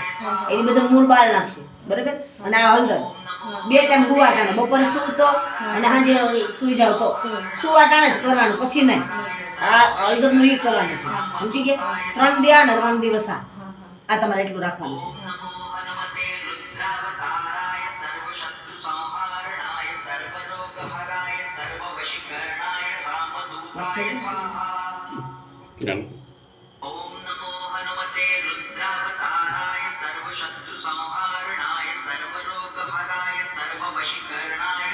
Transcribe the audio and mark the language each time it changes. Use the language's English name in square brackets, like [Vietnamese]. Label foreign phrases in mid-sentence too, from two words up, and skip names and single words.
[Gujarati] એની બધું મૂળ બહાર નાખશે, બરાબર. અને આ હળદર 2 ટાઈમ સુવાટાણે, બપોરે સૂતો અને સાંજે સૂઈ જાવ તો સુવાટાણે જ કરવાનું, પછી નહીં. આ હળદરનું એ કરવાનું છે, સમજી ગયા? 3 દી ને 3 દિવસ આ તમારે એટલું રાખવાનું છે. [Sanskrit] ओम नमो हनुमते रुद्रावताराय सर्वशत्रु संहारणाय सर्वरोग हराय सर्ववशीकरणाय